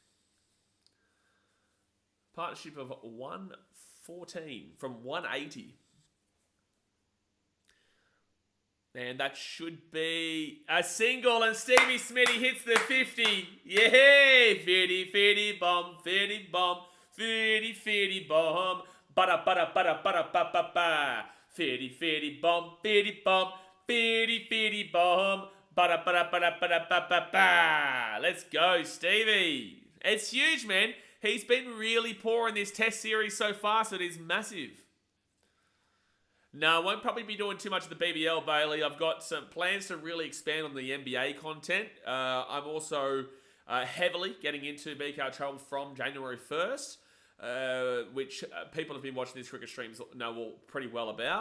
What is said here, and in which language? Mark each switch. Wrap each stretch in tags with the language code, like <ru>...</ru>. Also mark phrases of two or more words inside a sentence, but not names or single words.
<en>Partnership of 114 from 180. And that should be a single, and Stevie Smitty hits the 50. Yay! 50, bomb, 50, bomb, 50, bomb. Bada, bada, bada, bada, ba, ba, ba. 50, bomb, 50, bomb, 50, bomb. Bada, bada, bada, bada, ba, ba, ba. Let's go, Stevie. It's huge, man. He's been really poor in this test series so far, so it is massive. No, I won't probably be doing too much of the BBL, Bailey. I've got some plans to really expand on the NBA content. I'm also heavily getting into BKRtravel from January 1st, which people have been watching these cricket streams know all pretty well about.</en>